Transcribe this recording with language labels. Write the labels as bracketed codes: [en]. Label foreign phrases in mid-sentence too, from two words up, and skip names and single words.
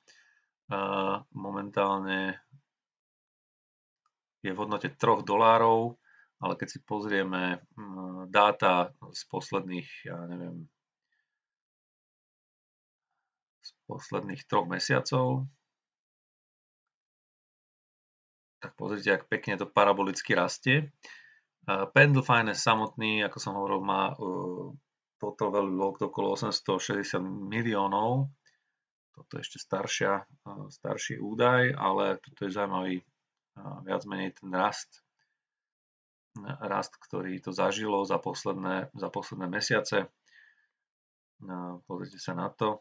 [sk] Momentálne je v hodnote $3, ale keď si pozrieme dáta z posledných, z posledných 3 mesiacov, tak pozrite, ak pekne to parabolicky rastie. Pendle Finance samotný, ako som hovoril, má [en] total value locked [sk] okolo 860 miliónov. Toto je ešte starší údaj, ale toto je zaujímavý viac menej ten rast, ktorý to zažilo za posledné mesiace. Pozrite sa na to.